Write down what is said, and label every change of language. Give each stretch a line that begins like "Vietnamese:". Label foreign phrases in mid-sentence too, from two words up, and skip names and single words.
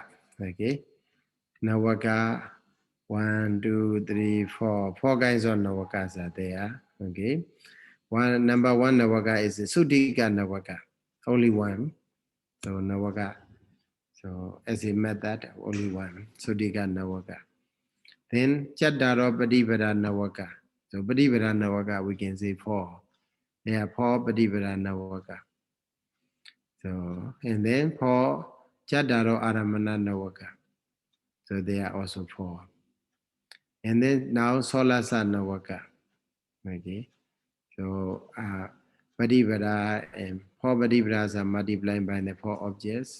English: Okay, Navaka 1, 2, 3, 4. 4 kinds of Navakas are there. Okay, number one Navaka is a
Pali: Suddhika Navaka,
English: only one. So Navaka. So as a method, only one,
Pali: Suddhika Navaka. Then Chaddaro Padivara Navaka. So Padivara Navaka,
English: we can say 4. There are 4
Pali: Padivara Navaka.
English: So, and then 4
Pali: Chaddaro Aramana Navaka.
English: So they are also 4. And then now
Pali: Soḷasa Navaka.
English: Okay. So Padivara and 4 Padivaras are multiplied by the 4 objects.